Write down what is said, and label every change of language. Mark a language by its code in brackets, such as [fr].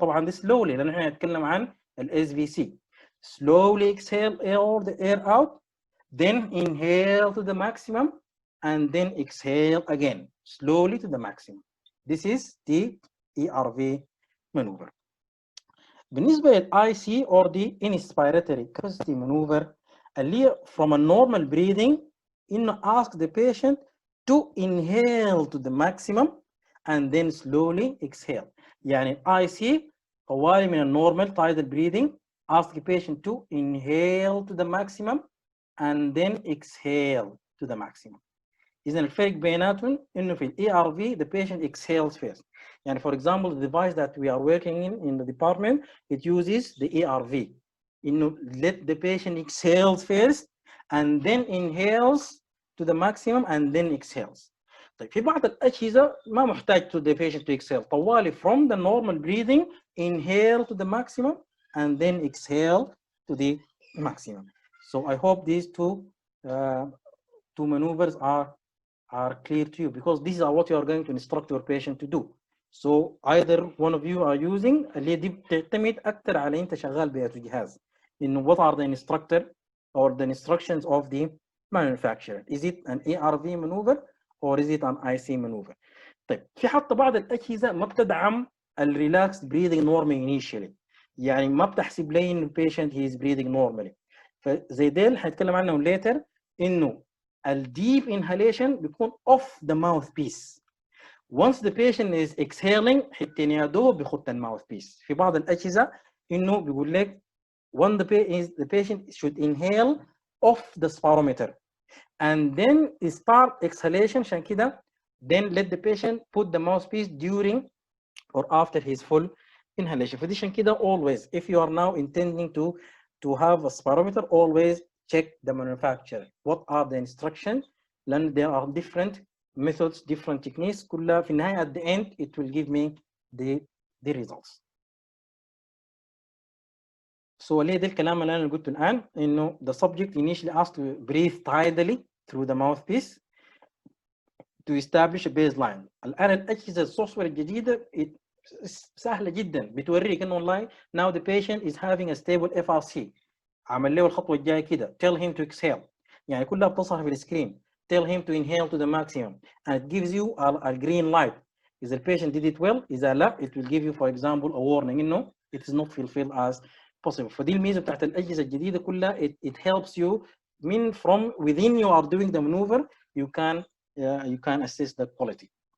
[ar] طبعا ده slowly لأن احنا هنتكلم عن ال SVC. [en] Slowly exhale all the air out, then inhale to the maximum, and then exhale again, slowly to the maximum. This is the ERV maneuver. [ar] بالنسبة لل [en] IC or the inspiratory capacity maneuver اللي from a normal breathing إنه ask the patient to inhale to the maximum and then slowly exhale. يعني IC طوالي من normal tidal breathing ask the patient to inhale to the maximum and then exhale to the maximum. [ar] إذا الفرق بيناتهم إنه في ال ERV [en] the patient exhales first. يعني for example the device that we are working in the department it uses the ERV. إنه let the patient exhales first and then inhales to the maximum and then exhales. [ar] طيب في بعض الأجهزة ما محتاج [en] to the patient to exhale طوالي from the normal breathing inhale to the maximum and then exhale to the maximum. So I hope these two maneuvers are clear to you because these are what you are going to instruct your patient to do. So either one of you are using [ar] اللي دي بتعتمد أكثر على أنت شغال بجهاز إنه [en] what are the instructor or the instructions of the manufacturer. Is it an ARV maneuver or is it an IC maneuver? [ar] طيب في حتى بعض الأجهزة ما بتدعم ال [en] relaxed breathing normally initially. [ar] يعني ما بتحسب لي إنه patient [en] he is breathing normally. [ar] فزي ديل هنتكلم عنهم later إنه ال deep inhalation بيكون [en] off the mouthpiece. Once the patient is exhaling [ar] حتى يا دوب بيخط الماوثبيس. في بعض الأجهزة إنه بيقول لك [en] when the patient should inhale off the spirometer and then start exhalation عشان كده then let the patient put the mouthpiece during or after his full inhalation. [ar] فدي عشان كده [en] always if you are now intending to have a spirometer always check the manufacturer. What are the instructions? لأن there are different methods, different techniques. [ar] كلها في النهاية [en] at the end it will give me the results. So [ar] ليه ده الكلام اللي أنا قلته الآن [en] إنه the subject initially asked to breathe tidally through the mouthpiece to establish a baseline. [ar] الآن الأجهزة السوفت وير الجديدة سهلة جدا بتوريك إنه والله [en] now the patient is having a stable FRC. [ar] عمل له الخطوة الجاية كده [en] tell him to exhale. [ar] يعني كلها بتظهر في السكرين. [en] Tell him to inhale to the maximum and it gives you a green light. Is the patient did it well? إذا لا it will give you for example a warning إنه it is not fulfilled as possible. [ar] فدي الميزة بتاعت الأجهزة الجديدة كلها [en] it helps you from within you are doing the maneuver you can assess the quality.